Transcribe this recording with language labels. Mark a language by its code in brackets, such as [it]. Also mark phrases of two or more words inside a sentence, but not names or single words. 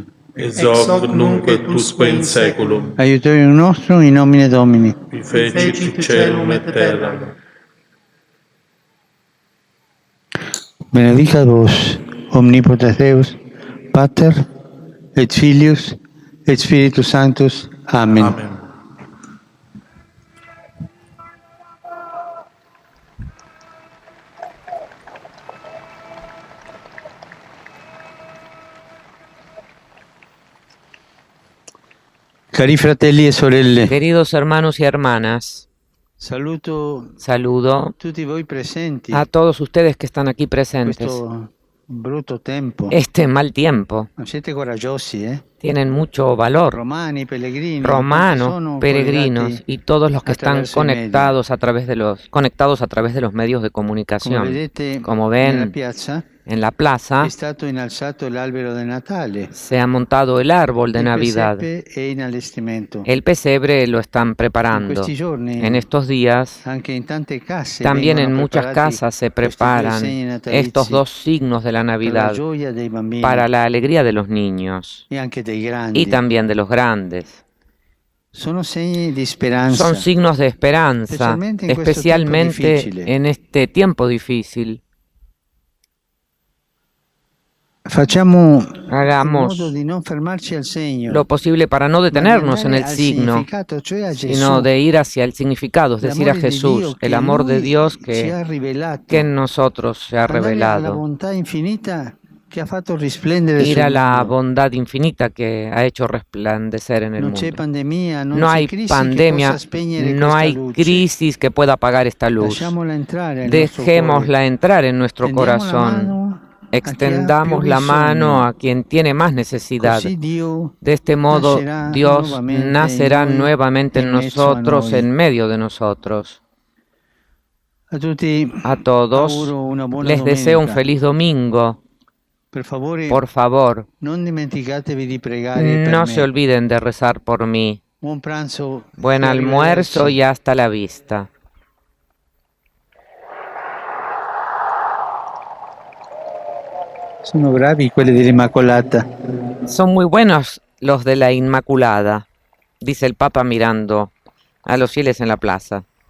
[la] Ex hoc nunc et usque in saeculum. Aiutorium nostrum in nomine Domini. Qui fecit caelum et terram. Benedicat vos, omnipotens Deus, Pater, et Filius, et Spiritus Sanctus. Amen. Amen. [it] Cari fratelli e sorelle, [es] Queridos hermanos y hermanas, [it] saluto [es] saludo [it] tutti voi presenti [es] a todos ustedes que están aquí presentes [it] questo brutto tempo. [es] mal tiempo. [it] Non siete coraggiosi, eh? [es] Tienen mucho valor. [it] Romani, pellegrini, [es] Romanos, [it] sono [es] peregrinos [it] collegati [es] y todos los que están [it] attraverso i media. [es] conectados a través de los medios de [it] Come [es] comunicación. [it] vedete, [es] Como [it] nella [es] ven, [it] piazza [es] en la plaza [it] è stato innalzato l'albero del Natale. [es] se ha montado el árbol de [it] Il [es] Navidad. [it] presepe è in allestimento. [es] El pesebre lo están [it] In [es] preparando. [it] questi giorni, [es] En estos días, [it] anche in tante case [es] también en [it] vengono [es] muchas [it] preparati [es] casas se [it] questi due [es] preparan [it] segni natalizi [es] estos dos signos de la [it] per la [es] Navidad [it] gioia dei bambini [es] para la alegría de los niños [it] e anche dei grandi. [es] y también de los grandes. [it] Sono segni di speranza. [es] Son signos de esperanza, Especialmente en questo tiempo especialmente [it] difficile. [es] en este tiempo difícil. [it] Facciamo in [es] Hagamos [it] modo di non fermarci al segno, [es] lo posible para no [it] ma di [es] detenernos en [it] andare [es] el [it] al [es] signo, [it] significato, cioè a Gesù. [es] sino de ir hacia el significado, es decir, a [it] L'amore di [es] Jesús, [it] Dio [es] el [it] che [es] amor de [it] Lui [es] Dios [it] ci ha [es] que [it] rivelato. [es] en nosotros se ha [it] Andare alla [es] revelado. [it] bontà infinita che ha fatto risplendere [es] Ir [it] sul [es] a la [it] mondo. [es] bondad infinita que ha hecho resplandecer en el [it] Non c'è [es] mundo. [it] pandemia, non [es] No [it] c'è [es] hay [it] crisi che [es] pandemia, [it] possa spegnere [es] no [it] questa [es] hay [it] luce. [es] crisis que pueda apagar esta luz. [it] Lasciamola entrare nel nostro [es] Dejémosla [it] cuore. [es] entrar en nuestro [it] Tendiamo la [es] corazón. [it] mano [es] Extendamos [it] a chi ha [es] la [it] più [es] mano [it] bisogno. [es] a quien tiene más necesidad. [it] Così Dio [es] De este modo, [it] nascerà [es] Dios [it] nuovamente [es] nacerá [it] in noi, [es] nuevamente en [it] in mezzo a [es] nosotros, [it] noi. [es] en medio de nosotros. [it] A tutti [es] A todos [it] auguro una buona [es] les deseo un [it] domenica. [es] feliz domingo. [it] Per favore, [es] Por favor, [it] non dimenticatevi di pregare per [es] no [it] me. [es] se olviden de rezar por mí. [it] Buon pranzo. [es] Buen [it] e [es] almuerzo [it] arrivederci. [es] y hasta la vista. [it] Sono bravi quelli dell'Immacolata. [es] Son muy buenos los de la Inmaculada, dice el Papa mirando a los fieles en la plaza.